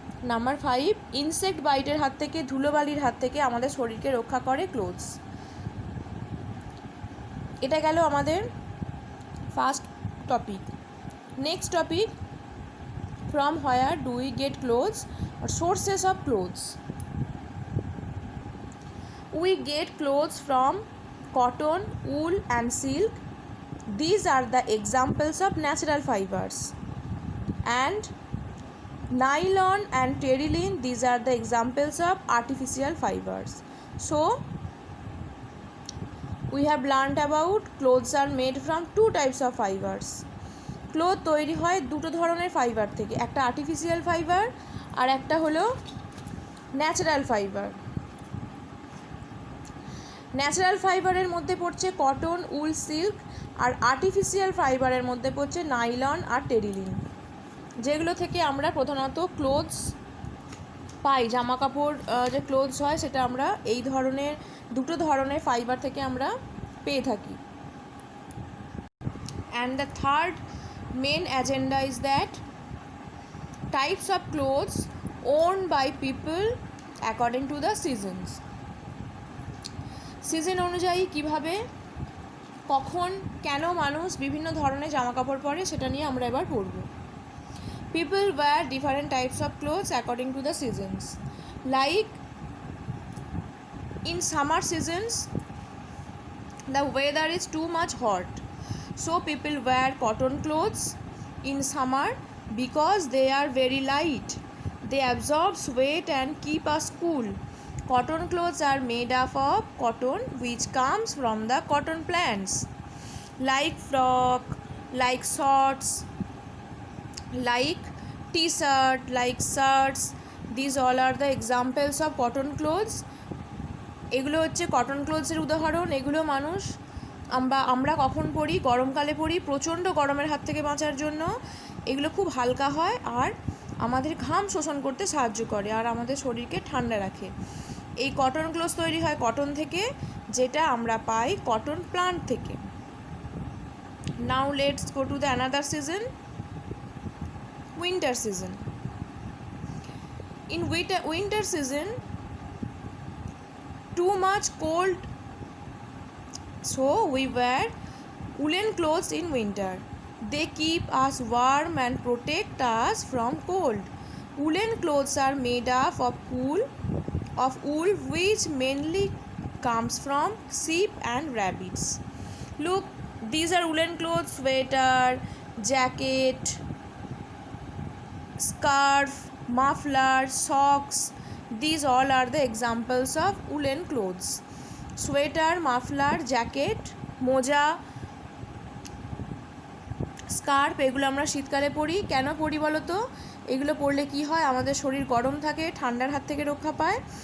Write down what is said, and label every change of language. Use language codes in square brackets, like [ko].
[bn] Number 5, insect বাইটের হাত থেকে, ধুলোবালির হাত থেকে আমাদের শরীরকে রক্ষা করে ক্লোথস। এটা গেল আমাদের [en] First topic. Next topic, from where do we get clothes or sources of clothes. We get clothes from cotton, wool and silk. These are the examples of natural fibers. And nylon and terylene, these are the examples of artificial fibers. So we have learned about clothes are made from 2 types of fibers. [bn] Cloth তৈরি হয় দুটো ধরনের fibre থেকে, একটা artificial fibre আর একটা হলো natural fibre. Natural ফাইবারের মধ্যে পড়ছে কটন, উল, সিল্ক, আর আর্টিফিশিয়াল ফাইবারের মধ্যে পড়ছে নাইলন আর টেরিলিন, যেগুলো থেকে আমরা প্রধানত ক্লোথস পাই। জামা কাপড় যে ক্লোথস হয় সেটা আমরা এই ধরনের দুটো ধরনের ফাইবার থেকে আমরা পেয়ে থাকি। [en] And the third main agenda is that types of clothes owned by people according to the seasons. [bn] Season অনুযায়ী কিভাবে, কখন, কেন মানুষ বিভিন্ন ধরনের জামা কাপড় পরে সেটা নিয়ে আমরা এবার পড়ব। [en] People wear different types of clothes according to the seasons. Like in summer seasons, the weather is too much hot. So people wear cotton clothes in summer because they are very light. They absorb sweat and keep us cool. Cotton clothes are made up of cotton which comes from the cotton plants. Like frock, like shorts, like t-shirt, like shirts. These all are the examples of cotton clothes. [bn] এগুলো হচ্ছে cotton ক্লোথসের উদাহরণ। এগুলো মানুষ আমরা কখন পরি, গরমকালে পরি, প্রচণ্ড গরমের হাত থেকে বাঁচার জন্য। এগুলো খুব হালকা হয় আর আমাদের ঘাম শোষণ করতে সাহায্য করে আর আমাদের শরীরকে ঠান্ডা রাখে। এই কটন ক্লোথস তৈরি হয় কটন থেকে, যেটা আমরা পাই কটন প্লান্ট থেকে। [en] Now let's go to the another season, winter season. In winter season, too much cold, so we wear woolen clothes in winter. They keep us warm and protect us from cold. Woolen clothes are made up of wool which mainly comes from sheep and rabbits. Look, these are woolen clothes: sweater, jacket, scarf, muffler, socks. These all are the examples of woolen clothes. [bn] Sweater, muffler, jacket, মোজা, scarf, এগুলো আমরা শীতকালে পরি। কেন পরি বলো তো? এগুলো পরলে কি হয়, আমাদের শরীর গরম থাকে, ঠান্ডার হাত থেকে রক্ষা পায়।